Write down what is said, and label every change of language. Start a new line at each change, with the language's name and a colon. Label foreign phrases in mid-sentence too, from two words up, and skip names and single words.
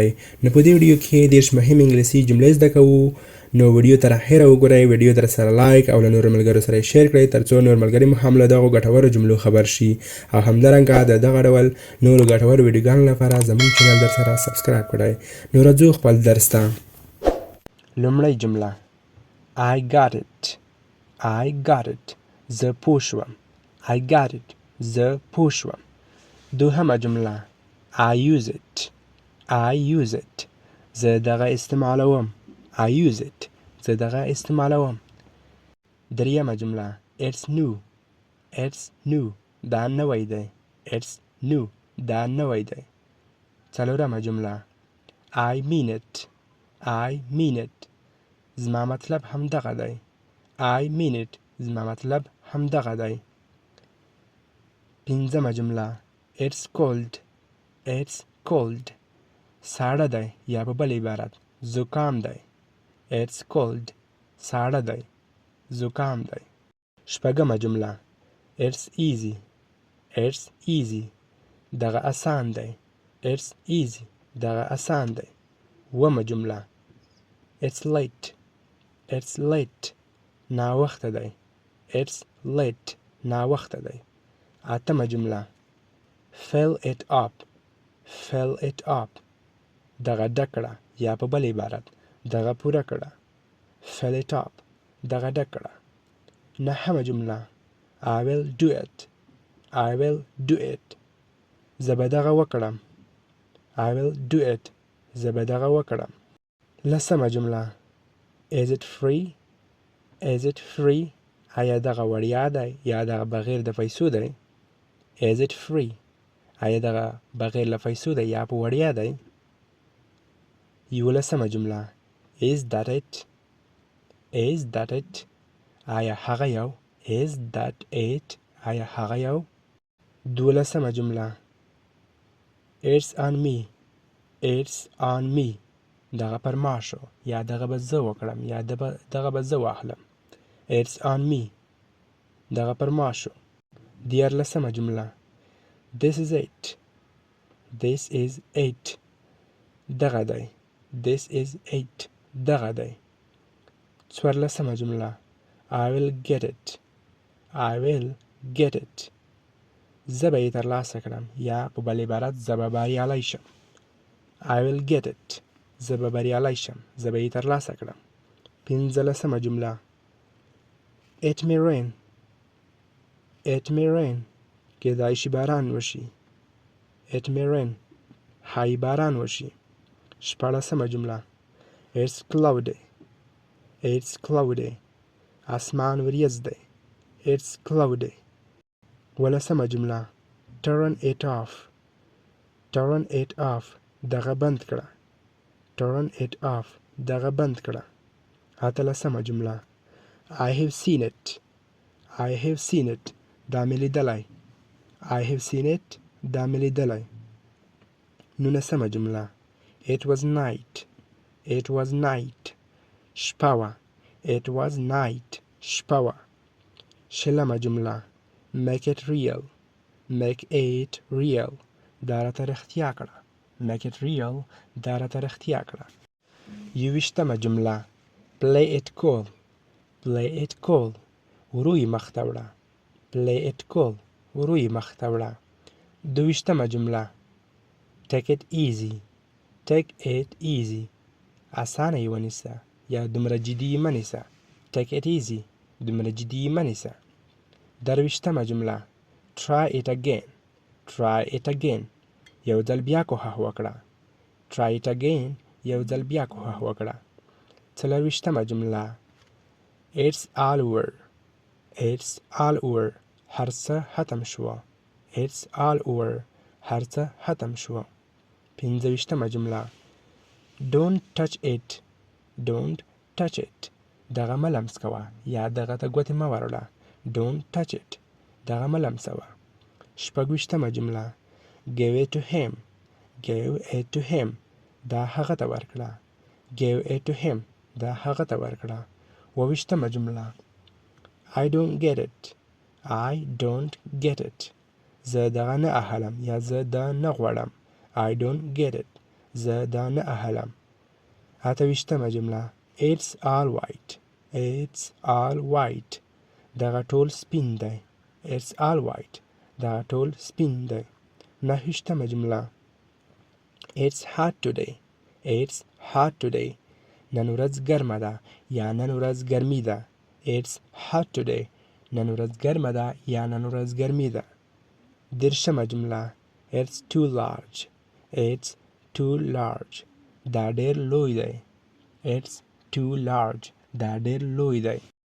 Pashto: نو په دې ویډیو کې 30 مهم انګلیسي جملې زده کوو. نو ویډیو تر اخره وګورئ، ویډیو در سره لایک او له نورو ملګرو سره شیر کړئ ترڅو نور ملګري مو هم له دغو ګټورو جملو خبر شي او همدارنګه د دغه ډول نورو ګټورو ویډیوګانو لپاره زموږ چینل در سره سبسکرایب کړئ. نو راځو خپل درس ته. لومړی جمله
English: I got it. I got it.
Pashto: زه پوه شوم.
English: I got it.
Pashto: زه پوه شوم. دوهمه جمله
English: I use it. I use it.
Pashto: زه دغه استعمالوم.
English: I use it.
Pashto: زه دغه استعمالوم. دریمه جمله
English: It's new. It's new.
Pashto: دا نوی دی.
English: It's new.
Pashto: دا نوی دی. څلورمه جمله
English: I mean it. I mean it.
Pashto: زما مطلب هم دغه دی.
English: I mean it.
Pashto: زما مطلب هم دغه دی. پنځمه جمله
English: It's cold. It's cold.
Pashto: ساړه دی یا په بل عبارت زکام دی.
English: It's cold.
Pashto: ساړه دی. زکام دی. شپږمه جمله
English: It's easy. It's easy.
Pashto: دغه آسان دی.
English: It's easy.
Pashto: دغه آسان دی. اوومه جمله
English: It's late. It's late.
Pashto: ناوخته دی.
English: It's late.
Pashto: ناوخته دی. اتمه جمله
English: Fill it up. Fill it up.
Pashto: دغه ډک کړه یا په بل عبارت دغه پوره کړه.
English: Fill it up.
Pashto: دغه ډک کړه. نهمه جمله
English: I will do it. I will do it.
Pashto: زه به دغه وکړم.
English: I will do it.
Pashto: زه به دغه وکړم. لسمه جمله
English: Is it free? Is it free?
Pashto: آیا دغه وړیا دی یا دغه بغیر د پیسو دی؟
English: Is it free?
Pashto: آیا دغه بغیر له پیسو دی یا په وړیا دی؟ یولسمه جمله
English: Is that it? Is that it?
Pashto: آیا هغه یو؟
English: Is that it?
Pashto: آیا هغه یو؟ دولسمه جمله
English: It's on me. It's on me.
Pashto: دغه پر ما شو یا دغه به زه وکړم یا دغه به زه واخلم.
English: It's on me.
Pashto: دغه پر ما شو. دیارلسمه جمله
English: This is it. This is it.
Pashto: دغه دی.
English: This is it.
Pashto: دغه دی. څوارلسمه جمله
English: I will get it. I will get it.
Pashto: زه به یې ترلاسه کړم یا په بل عبارت زه به بریالی شم.
English: I will get it.
Pashto: زه به بریالی شم. زه به یې ترلاسه کړم. پنځلسمه جمله
English: It may rain. It may rain.
Pashto: کېدای شي باران وشي.
English: It may rain.
Pashto: ښایي باران وشي. شپاړسمه جمله
English: It's cloudy. It's cloudy.
Pashto: اسمان وریځ دی.
English: It's cloudy.
Pashto: ولسمه جمله
English: Turn it off. Turn it off.
Pashto: دغه بند کړه.
English: Turn it off.
Pashto: دغه بند کړه. اتلسمه جمله
English: I have seen it. I have seen it.
Pashto: دا مې لیدلی.
English: I have seen it.
Pashto: دا مې لیدلی. نولسمه جمله
English: It was night. It was night.
Pashto: شپه وه.
English: It was night.
Pashto: شپه وه. شلمه جمله
English: Make it real. Make it real.
Pashto: دا راته رښتیا کړه.
English: Make it real.
Pashto: دا راته رښتیا کړه. یوویشتمه جمله
English: Play it cool. Play it cool.
Pashto: ورو یې مخ ته وړه.
English: Play it cool.
Pashto: ورو یې مخ ته وړه. دوویشتمه جمله
English: Take it easy. Take it easy.
Pashto: اسانه یې ونیسه یا دومره جدي یې مه نیسه.
English: Take it easy.
Pashto: دومره جدي یې مه نیسه. درویشتمه جمله
English: Try it again. Try it again.
Pashto: یو ځل بیا کوښښ وکړه.
English: Try it again.
Pashto: یو ځل بیا کوښښ وکړه. څلرویشتمه جمله
English: It's all over. It's all over.
Pashto: هر څه ختم شوه.
English: It's all over.
Pashto: هر څه ختم شوه. پنځویشتمه جمله
English: Don't touch it. Don't touch it.
Pashto: دغه مه لمس کوه یا دغه ته ګوتې مه وروړه.
English: Don't touch it.
Pashto: دغه مه لمسوه. شپږویشتمه جمله
English: Give it to him. Give it to him.
Pashto: دا هغه ته ورکړه.
English: Give it to him.
Pashto: دا هغه ته ورکړه. اوویشتمه جمله
English: I don't get it. I don't get it.
Pashto: زه دغه نه اهلم یا زه دا نه غواړم.
English: I don't get it.
Pashto: زه دا نه اهلم. 28مه جمله
English: It's all white. It's all white.
Pashto: دغه ټول سپین دی.
English: It's all white.
Pashto: دغه ټول سپین دی. 29مه جمله
English: It's hot today. It's hot today.
Pashto: نن ورځ ګرمه ده یا نن ورځ ګرمي ده.
English: It's hot today.
Pashto: نن ورځ ګرمه ده یا نن ورځ ګرمي ده. 30مه جمله
English: It's too large. It's too large.
Pashto: دا ډیر لوی دی.
English: It's too large.
Pashto: دا ډیر لوی دی.